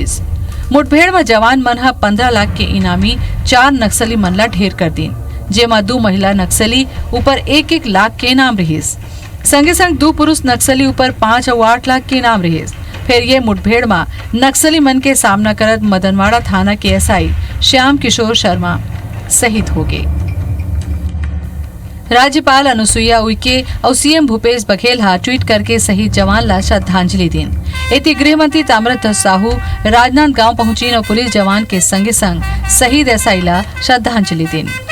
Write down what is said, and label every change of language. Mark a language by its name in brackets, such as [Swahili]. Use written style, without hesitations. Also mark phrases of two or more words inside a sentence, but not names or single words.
[Chhattisgarhi] मुठभेड़ में जवान मन 15 लाख के इनामी 4 नक्सली मन ला ढेर कर दीन, जेमा 2 महिला नक्सली ऊपर 1-1 लाख के इनाम रहीस। संगे संग 2 पुरुष नक्सली ऊपर 5 और 8 लाख के इनाम रहीस। फिर ये मुठभेड़ में नक्सली मन के सामना करत मदनवाड़ा थाना के एसआई श्याम किशोर शर्मा शहीद हो गए। राज्यपाल अनुसुईया उइके और सीएम भूपेश बघेल हा ट्वीट करके शहीद जवान ला श्रद्धांजलि दिन। इति गृह मंत्री ताम्रध्वज साहू राजनांदगांव पहुंची और पुलिस जवान के संगे संग शहीद एसआई ला श्रद्धांजलि दिन।